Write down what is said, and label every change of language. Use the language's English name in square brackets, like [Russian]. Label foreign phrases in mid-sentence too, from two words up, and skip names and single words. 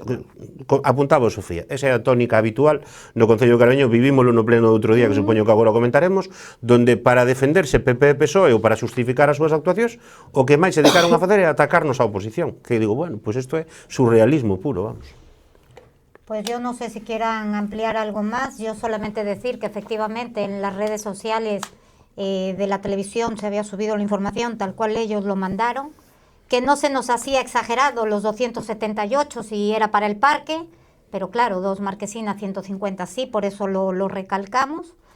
[Galician] Apuntaba Sofía, esa é a tónica habitual no Concello de Carballiño, vivímolo no pleno de outro día, que supoño que agora o comentaremos, donde para defenderse PP e PSOE ou para justificar as súas actuacións, o que máis se dedicaron a facer é atacarnos a oposición, que digo, bueno, pois isto é surrealismo puro, vamos. [Spanish] Pues yo no sé si quieran ampliar algo más, yo solamente decir que efectivamente en las redes sociales de la televisión se había subido la información tal cual ellos lo mandaron, que no se nos hacía exagerado los 278 si era para el parque, pero claro, 2 marquesinas, 150 sí, por eso lo recalcamos.